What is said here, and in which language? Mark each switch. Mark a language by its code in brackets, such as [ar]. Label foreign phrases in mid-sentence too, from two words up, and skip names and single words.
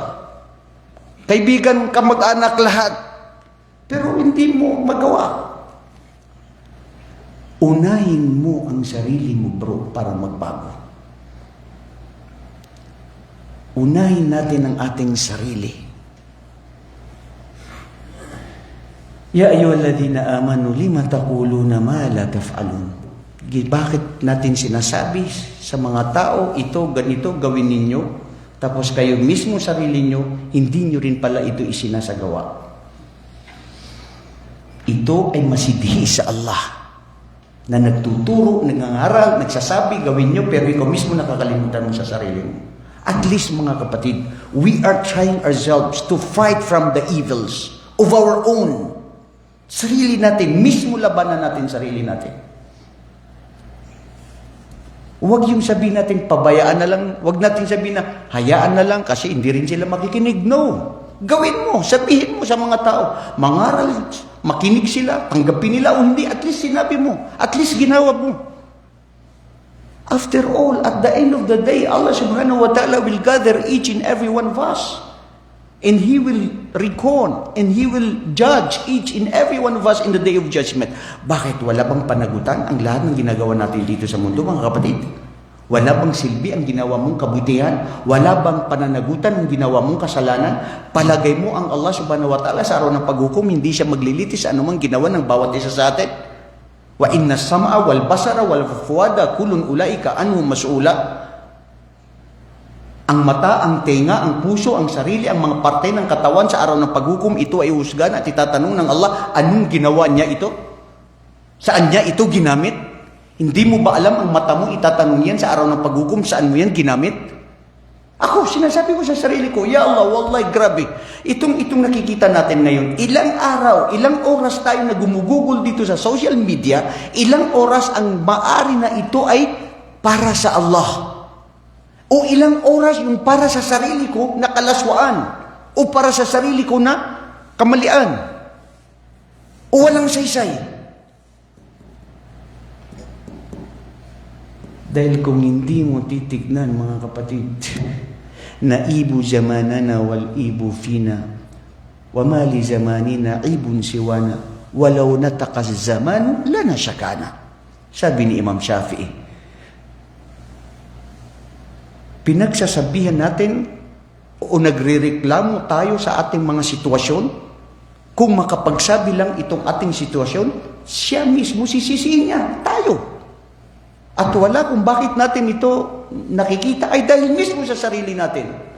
[tl] Kaibigan, kamag-anak, lahat. Pero hindi mo magawa. Unahin mo ang sarili mo, bro, para magbago. Unahin natin ang ating sarili. [ar] يا أيها الذين آمنوا لم تقولون ما لا تفعلون. [tl] Bakit natin sinasabi sa mga tao, ito, ganito, gawin ninyo, tapos kayo mismo sarili nyo, hindi nyo rin pala ito isinasagawa. Ito ay masidhi sa Allah. Na nagtuturo, nangangaral, nagsasabi, gawin nyo, pero ikaw mismo nakakalimutan mo sa sarili mo. [en] At least, [tl] mga kapatid, [en] we are trying ourselves to fight from the evils of our own. [tl] Sarili natin, mismo labanan natin sarili natin. Huwag yung sabihin natin, pabayaan na lang, huwag natin sabihin na, hayaan na lang kasi hindi rin sila makikinig. No. Gawin mo, sabihin mo sa mga tao, mangaral, makinig sila, tanggapin nila o hindi, [en] at least [tl] sinabi mo, [en] at least [tl] ginawa mo. [en] After all, at the end of the day, Allah [ar] سبحانه وتعالى [en] will gather each and every one of us. And He will reckon, and He will judge each and every one of us in the day of judgment. [tl] Bakit? Wala bang panagutan ang lahat ng ginagawa natin dito sa mundo, mga kapatid? Wala bang silbi ang ginawa mong kabutihan? Wala bang pananagutan ang ginawa mong kasalanan? Palagay mo ang Allah [ar] سبحانه وتعالى [tl] sa araw ng paghukom, hindi siya maglilitis sa anumang ginawa ng bawat isa sa atin? [ar] وإن السمع والبصر والفؤاد كل أولئك عنه مسؤولا. [tl] Ang mata, ang tenga, ang puso, ang sarili, ang mga parte ng katawan sa araw ng paghukom, ito ay uhusgan at itatanong ng Allah, anong ginawa niya ito? Saan niya ito ginamit? Hindi mo ba alam ang mata mo, itatanong yan sa araw ng paghukom, saan mo yan ginamit? Ako, sinasabi ko sa sarili ko, [ar] يا الله والله, [tl] grabe. Itong nakikita natin ngayon, ilang araw, ilang oras tayo na gumugugol dito sa [en] social media, [tl] ilang oras ang maari na ito ay para sa Allah. O ilang oras yung para sa sarili ko na kalaswaan. O para sa sarili ko na kamalian. O walang saysay. Dahil kung hindi mo titignan, mga kapatid, [ar] نعيب زماننا والعيب فينا وما لزماننا عيب سوانا ولو نطق الزمان لنا شكانا. [tl] Sabi ni Imam Shafi'i. Pinagsasabihan natin o nagrereklamo tayo sa ating mga sitwasyon. Kung makapagsabi lang itong ating sitwasyon, siya mismo sisisihin niya, tayo. At wala kung bakit natin ito nakikita ay dahil mismo sa sarili natin.